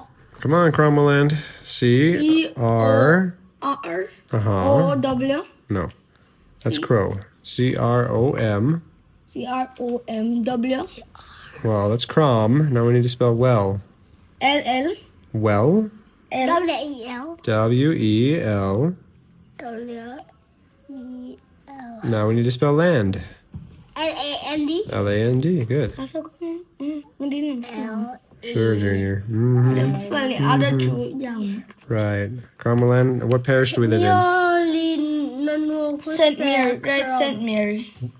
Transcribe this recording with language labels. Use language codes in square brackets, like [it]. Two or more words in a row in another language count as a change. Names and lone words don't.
[en] Come on, Cromwellland. C-R. R. Uh-huh. O-W. No. That's crow. C-R-O-M. C-R-O-M-W. Well, that's crom. Now we need to spell well. L-L. Well. W-E-L. W-E-L. W-E-L. Now we need to spell land. L-A-N-D. L-A-N-D. Good. L. Sure, Junior. Mm-hmm. Spell the other two down. Right. Cromwellland. What parish do we live in? St. Mary. Right, St. Mary.